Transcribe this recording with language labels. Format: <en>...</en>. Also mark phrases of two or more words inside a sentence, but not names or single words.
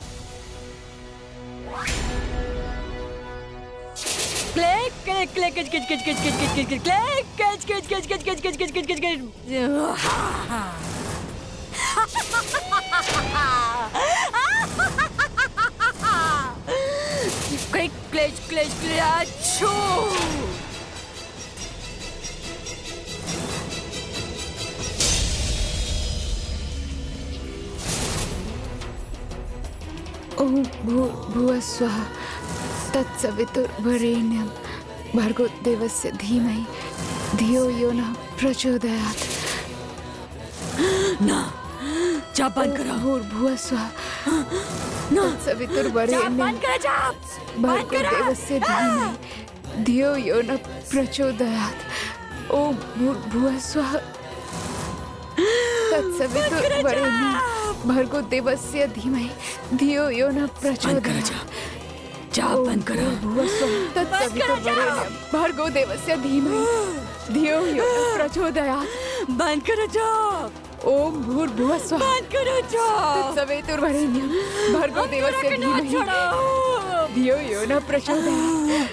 <sa>क्लिक क्लिक क्लिक किच किच किच किच किच किच किच किच क्लिक किच किच किच किच किच किच किच किच किच क्लिक क्लिच क्लिच क्लिच। ओम भूर्भुवः स्वः तत्सवितुर्वरेण्यं भर्गो देवस्य धीमहि धियो यो नः प्रचोदयात्।</sa> <hi>ना चाप बंद करो।</hi> <sa>भूर्भुवः स्वः</sa> <hi>ना</hi> <sa>तत्सवितुर्वरेण्यं</sa> <hi>बंद करो, चाप बंद</hi> <sa>भर्गो</sa> <hi>करो।</hi> <sa>देवस्य धीमहि धियो यो नः प्रचोदयात्। ओम भूर्भुवः स्वः तत्सवितुर्वरेण्यं भर्गो देवस्य धीमहि धियो यो नः प्रचोदयात्।</sa> <hi>चाप बंद करो।</hi> <sa>तत्सवितुर्वरेण्यं भर्गो देवस्य धीमहि धियो यो नः प्रचोदयात्।</sa> <hi>बंद करो चाप।</hi> <sa>ओम भूर्भुवः स्वः</sa> <hi>बंद करो चाप।</hi> <sa>तत्सवितुर्वरेण्यं भर्गो देवस्य धीमहि धियो यो नः प्रचोदयात्।</sa>